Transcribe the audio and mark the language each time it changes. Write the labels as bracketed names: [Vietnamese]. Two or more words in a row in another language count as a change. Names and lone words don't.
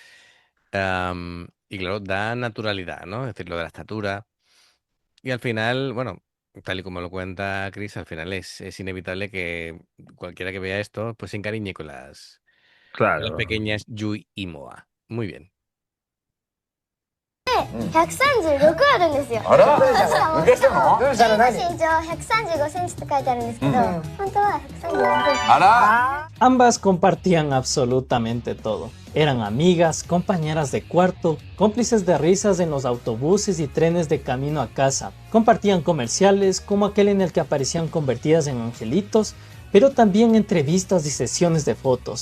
[Spanish] Y claro, da naturalidad, ¿no? Es decir, lo de la estatura. Y al final, bueno, tal y como lo cuenta Chris, al final es inevitable que cualquiera que vea esto, pues se encariñe con las Claro. pequeñas Yui y Moa. Muy bien. [Japanese] 136 あるんですよ。しかも、ゆいの身長135センチって書いてあるんですけど、本当は134センチ。 [Spanish] Ambas compartían absolutamente todo. Eran amigas, compañeras de cuarto, cómplices de risas en los autobuses y trenes de camino a casa. Compartían comerciales como aquel en el que aparecían convertidas en angelitos, pero también entrevistas y sesiones de fotos.